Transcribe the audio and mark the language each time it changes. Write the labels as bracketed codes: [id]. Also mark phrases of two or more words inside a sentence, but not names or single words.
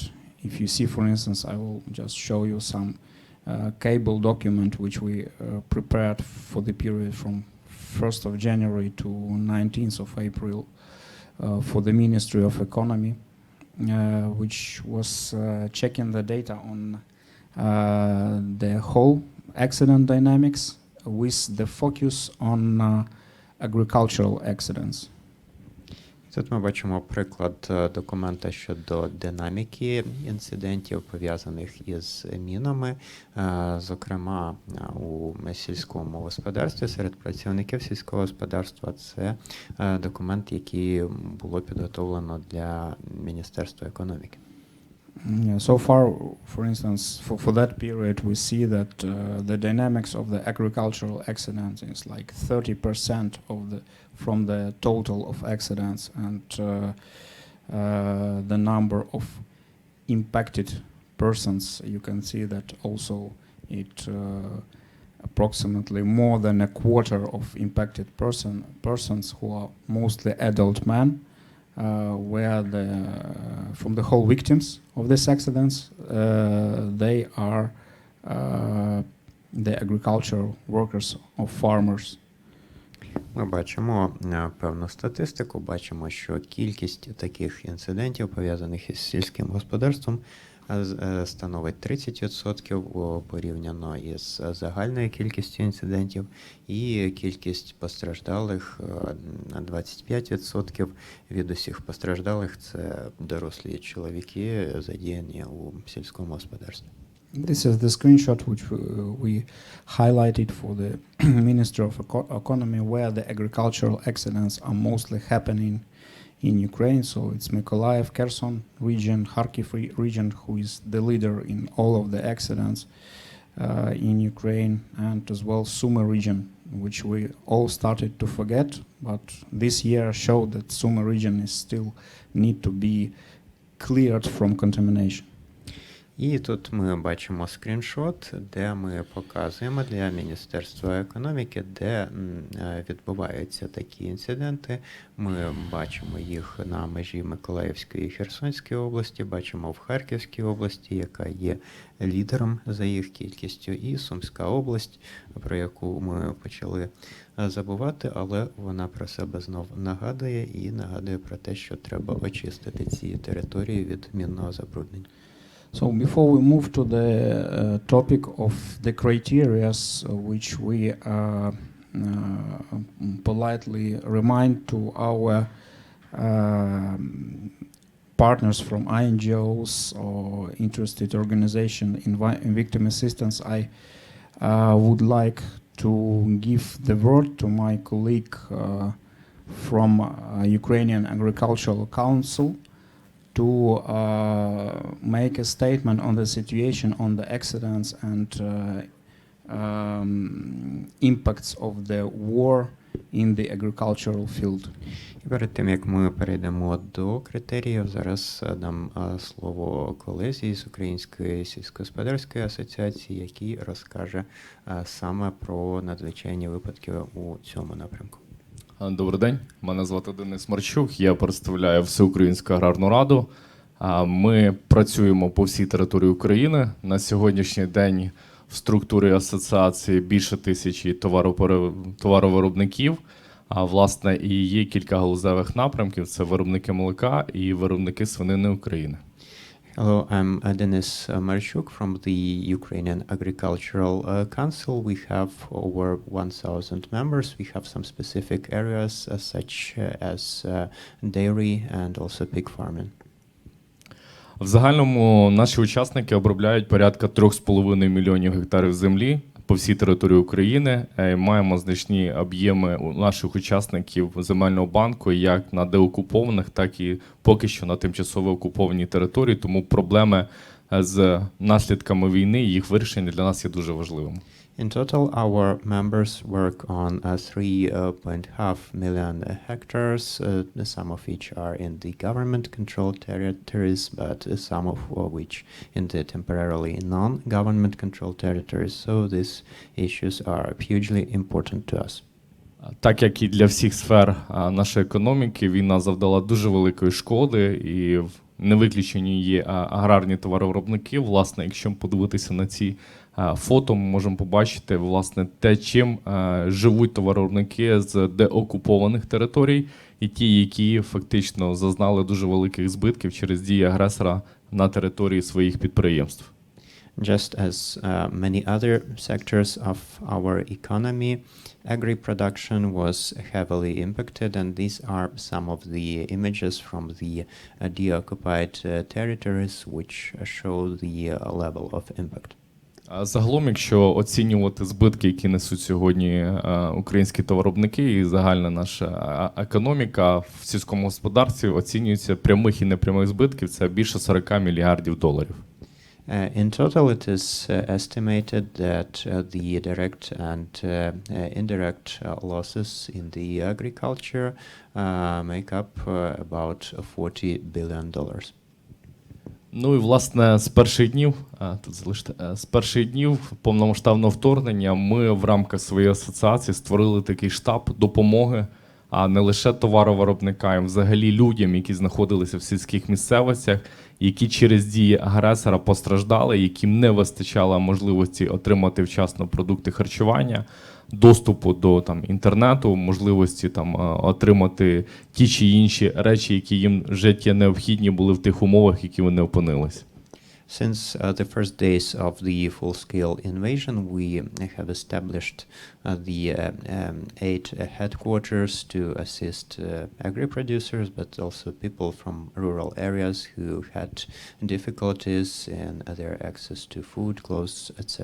[en] If you see, for instance, I will just show you some cable document which we prepared for the period from 1st of January to 19th of April for the Ministry of Economy, which was checking the data on the whole accident dynamics with the focus on agricultural accidents. [uk] Тут ми бачимо приклад документа щодо динаміки інцидентів, пов'язаних із мінами, зокрема у сільському господарстві, серед працівників сільського господарства. Це документ, який було підготовлено для Міністерства економіки. [en] So far, for instance, for that period, we see that the dynamics of the agricultural accidents is like 30% from the total of accidents, and the number of impacted persons, you can see that also it approximately more than a quarter of impacted persons who are mostly adult men. Where from the whole victims of these accidents, they are the agricultural workers or farmers. [uk] Ми бачимо певну статистику, бачимо, що кількість таких інцидентів, пов'язаних із сільським господарством, становить 30% порівняно із загальною кількістю інцидентів, і кількість постраждалих 25% від усіх постраждалих – це дорослі чоловіки, задіяні у сільському господарстві. [en] This is the screenshot which we highlighted for the Ministry of Economy, where the agricultural accidents are mostly happening in Ukraine. So it's Mykolaiv, Kherson region, Kharkiv region, who is the leader in all of the accidents in Ukraine, and as well Sumy region, which we all started to forget, but this year showed that Sumy region is still need to be cleared from contamination. [uk] І тут ми бачимо скріншот, де ми показуємо для Міністерства економіки, де відбуваються такі інциденти. Ми бачимо їх на межі Миколаївської і Херсонської області, бачимо в Харківській області, яка є лідером за їх кількістю, і Сумська область, про яку ми почали забувати, але вона про себе знов нагадує і нагадує про те, що треба очистити ці території від мінного забруднення. [en] So before we move to the topic of the criteria which we politely remind to our partners from INGOs or interested organizations in victim assistance, I would like to give the word to my colleague from Ukrainian Agricultural Council to make a statement on the situation, on the accidents and impacts of the war in the agricultural field. [uk] І перед тим, як ми перейдемо до критеріїв, зараз дам слово колезі з Української сільськогосподарської асоціації, який розкаже саме про надзвичайні випадки у цьому напрямку. Добрий день, мене звати Денис Марчук, я представляю Всеукраїнську аграрну раду. Ми працюємо по всій території України. На сьогоднішній день в структурі асоціації більше 1000 товаровиробників. Власне, і є кілька галузевих напрямків – це виробники молока і виробники свинини України. [en] Hello, I'm Denis Marchuk from the Ukrainian Agricultural Council. We have over 1,000 members. We have some specific areas such as dairy and also pig farming. [uk] В загальному наші учасники обробляють порядка 3,5 мільйонів гектарів землі, по всій території України. Маємо значні об'єми у наших учасників земельного банку як на деокупованих, так і поки що на тимчасово окупованій території. Тому проблеми з наслідками війни і їх вирішення для нас є дуже важливим. [en] In total, our members work on 3.5 million hectares, some of which are in the government-controlled territories, but some of which in the temporarily non-government-controlled territories. So these issues are hugely important to us. [uk] Так як і для всіх сфер нашої економіки, війна завдала дуже великої шкоди, і не виключені є аграрні товаровиробники. Власне, якщо подивитися на ці фото, ми можемо побачити, власне, те, чим живуть товаровиробники з деокупованих територій, і ті, які фактично зазнали дуже великих збитків через дії агресора на території своїх підприємств. [en] Just as many other sectors of our economy, agri-production was heavily impacted, and these are some of the images from the deoccupied territories which show the level of impact. [uk] Загалом, якщо оцінювати збитки, які несуть сьогодні українські товаровиробники і загальна наша економіка в сільському господарстві, оцінюється прямих і непрямих збитків, це більше 40 мільярдів доларів. [en] In total, it is estimated that the direct and indirect losses in the agriculture make up about $40 billion. [uk] Ну і, власне, з перших днів повномасштабного вторгнення ми в рамках своєї асоціації створили такий штаб допомоги, а не лише товаровиробникам, взагалі людям, які знаходилися в сільських місцевостях, які через дії агресора постраждали, яким не вистачало можливості отримати вчасно продукти харчування, доступу до інтернету, можливості отримати ті чи інші речі, які їм життєво необхідні були в тих умовах, які вони опинились. [en] Since the first days of the full-scale invasion, we have established the 8 headquarters to assist agri-producers, but also people from rural areas who had difficulties in their access to food, clothes, etc.